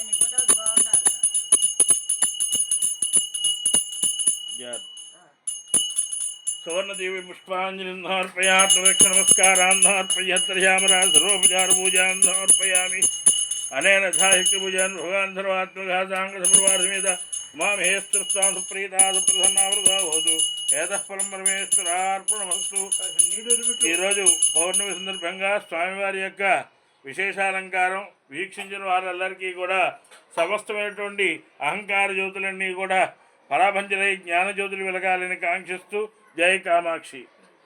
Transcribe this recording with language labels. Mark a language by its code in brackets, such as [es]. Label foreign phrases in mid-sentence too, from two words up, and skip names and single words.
[sa] सुवर्णदेवी पुष्पांजलि समर्पयामि नमस्कारान् समर्पयामि सर्वोपचारपूजां समर्पयामि अनेन साहित्यपूजन भगवान् सर्वात्मकः साङ्गसम्प्रवासमेत उमामहेश्वरस्तां सुप्रीता सुप्रसन्नावृता भवतु एदः फलं परमेश्वरार्पणमस्तु. [te] ఈరోజు పౌర్ణమి సందర్భంగా స్వామివారి యొక్క విశేషాలంకారం వీక్షించిన వారందరికీ కూడా సమస్తమైనటువంటి అహంకార జ్యోతులన్నీ కూడా పరాభంజలై జ్ఞానజ్యోతులు వెలగాలని కాంక్షిస్తూ జై కామాక్షి.